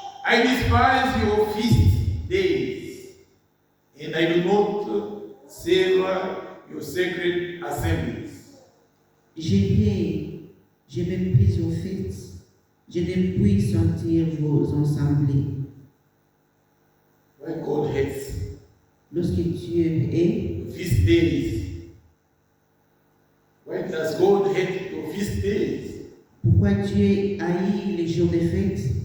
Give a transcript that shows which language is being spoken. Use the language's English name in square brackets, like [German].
[English] I despise your feast days, and I do not savor your sacred assemblies. [French] Je méprise vos fêtes, je ne puis sentir vos assemblées. [English] When God hates [French] Lorsque Dieu est, [English] feast days, when does God hate your feast days? [French] pourquoi Dieu haït les jours des fêtes?